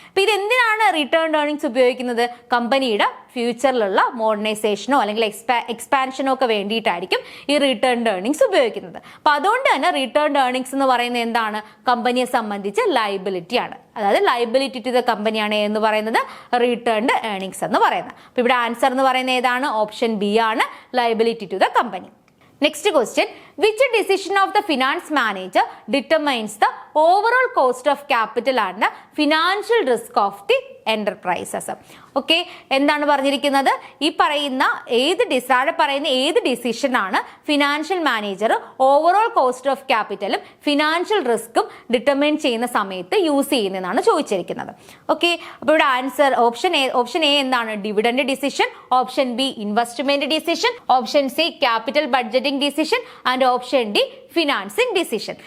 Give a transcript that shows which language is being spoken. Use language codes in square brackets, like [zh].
[ml] അപ്പൊ ഇത് എന്തിനാണ് റിട്ടേൺഡ് ഏർണിങ്സ് ഉപയോഗിക്കുന്നത്, കമ്പനിയുടെ ഫ്യൂച്ചറിലുള്ള മോഡേണൈസേഷനോ അല്ലെങ്കിൽ എക്സ്പാൻഷനോ ഒക്കെ വേണ്ടിയിട്ടായിരിക്കും ഈ റിട്ടേൺഡ് ഏർണിങ്സ് ഉപയോഗിക്കുന്നത്. അപ്പൊ അതുകൊണ്ട് തന്നെ റിട്ടേൺഡ് ഏർണിങ്സ് എന്ന് പറയുന്നത് എന്താണ്, കമ്പനിയെ സംബന്ധിച്ച് ലയബിലിറ്റി ആണ്, അതായത് ലയബിലിറ്റി ടു ദ കമ്പനിയാണ് എന്ന് പറയുന്നത് റിട്ടേൺഡ് ഏർണിങ്സ് എന്ന് പറയുന്നത്. അപ്പൊ ഇവിടെ ആൻസർ എന്ന് പറയുന്നത് ഏതാണ്, ഓപ്ഷൻ ബി ആണ്, liability to the company. [en] Next question, which decision of the finance manager determines the overall cost of capital and the financial risk of the enterprises? [ml] Okay, എന്താണ് പറഞ്ഞിരിക്കുന്നത്, ഈ പറയുന്ന ഏത് ഡിസിഷൻ ആണ് financial manager overall cost of ക്യാപിറ്റലും financial റിസ്ക്കും determine ചെയ്യുന്ന സമയത്ത് use ചെയ്യുന്നതാണ് ചോദിച്ചിരിക്കുന്നത്. ഓക്കെ, അപ്പോൾ ഇവിടെ ആൻസർ ഓപ്ഷൻ എ എന്താണ്, dividend decision, option B investment decision, option C capital budgeting decision and option D financing decision.